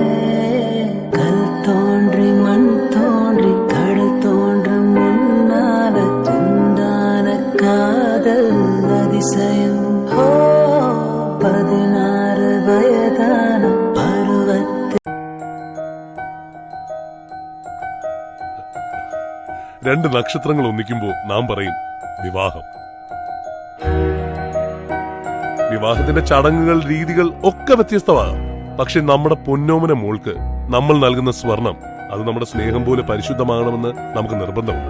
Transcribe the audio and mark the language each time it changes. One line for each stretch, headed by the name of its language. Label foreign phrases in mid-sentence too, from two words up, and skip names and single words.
Tamil: கல் தோன்றி மண் தோன்றி கடல் தோன்றும் முன்னால உண்டான காதல் அதிசயம். 16 வயதான பருவத்தில்.
Malayalam: രണ്ട് നക്ഷത്രങ്ങൾ ഒന്നിക്കുമ്പോൾ നാം പറയും വിവാഹം. വിവാഹത്തിന്റെ ചടങ്ങുകൾ, രീതികൾ ഒക്കെ വ്യത്യസ്തമാകാം. പക്ഷെ നമ്മുടെ പൊന്നോമന മോൾക്ക് നമ്മൾ നൽകുന്ന സ്വർണം അത് നമ്മുടെ സ്നേഹം പോലെ പരിശുദ്ധമാകണമെന്ന് നമുക്ക് നിർബന്ധമുണ്ട്.